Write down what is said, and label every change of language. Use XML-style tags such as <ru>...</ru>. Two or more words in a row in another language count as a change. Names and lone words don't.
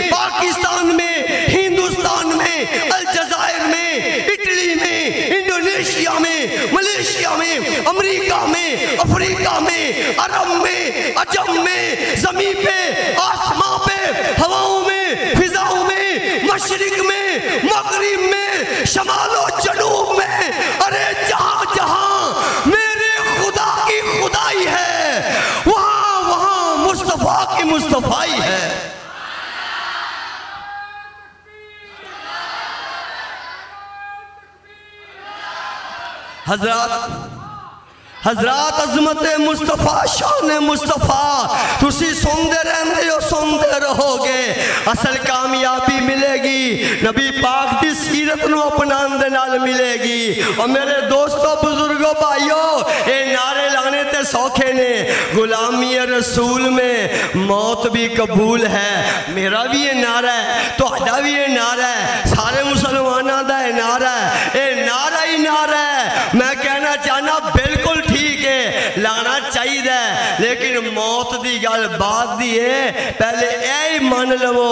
<ur>پاکستان میں ہندوستان میں الجزائر میں اٹلی میں انڈونیشیا میں ملیشیا میں امریکہ میں افریقہ میں عرب میں عجم میں زمین پہ آسمان پہ ہواؤں میں فضاؤں میں مشرق میں مغرب میں شمال و جنوب میں ارے جہاں جہاں میرے خدا کی خدائی ہے وہاں وہاں مصطفیٰ کی مصطفیٰ ہے</ur> <pa>حضرات عظمت مصطفیٰ شان مصطفیٰ تسی سندے رہندے ہو سندے رہو گے اصل کامیابی ملے گی نبی پاک دی سیرت نو اپنان دے نال ملے گی اور میرے دوستو بزرگوں بھائیو اے نعرے لانے تے سوکھے نے</pa> <ur>غلامی رسول میں موت بھی قبول ہے میرا بھی یہ نعرہ ہے</ur> <pa>تو اڈا بھی یہ نعرہ ہے سارے مسلمانہ دا یہ نعرہ ہے اے نعرہ ہی نعرہ ہے میں کہنا چاہنا بالکل ٹھیک ہے لانا چاہیے ہے لیکن موت دی گل بات دی ہے پہلے اے مان لو</pa>